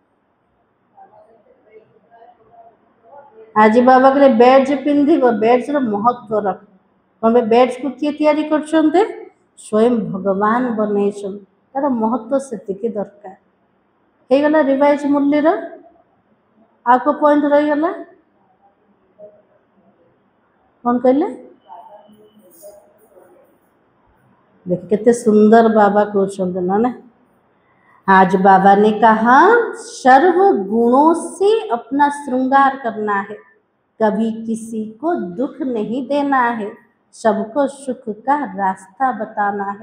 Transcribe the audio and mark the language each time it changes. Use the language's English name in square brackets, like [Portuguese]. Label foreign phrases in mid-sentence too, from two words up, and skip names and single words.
[Odia] ଆଜି ବାବା କହିଲେ ବେଡ୍ସ ପିନ୍ଧିବ, ବେଡ୍ସର ମହତ୍ଵ ରଖ। କ'ଣ ପାଇଁ? ବେଡ୍ସକୁ କିଏ ତିଆରି କରୁଛନ୍ତି? ସ୍ୱୟଂ ଭଗବାନ ବନେଇଛନ୍ତି, ତାର ମହତ୍ଵ ସେତିକି ଦରକାର। ହେଇଗଲା ରିଭାଇଜ ମୁରଲୀର? ଆଉ କେଉଁ ପଏଣ୍ଟ ରହିଗଲା? କ'ଣ କହିଲେ? [Hindi] देख कितने सुंदर बाबा कहते ना। आज बाबा ने कहा सर्व गुणों से अपना श्रृंगार करना है, कभी किसी को दुख नहीं देना है, सबको सुख का रास्ता बताना है।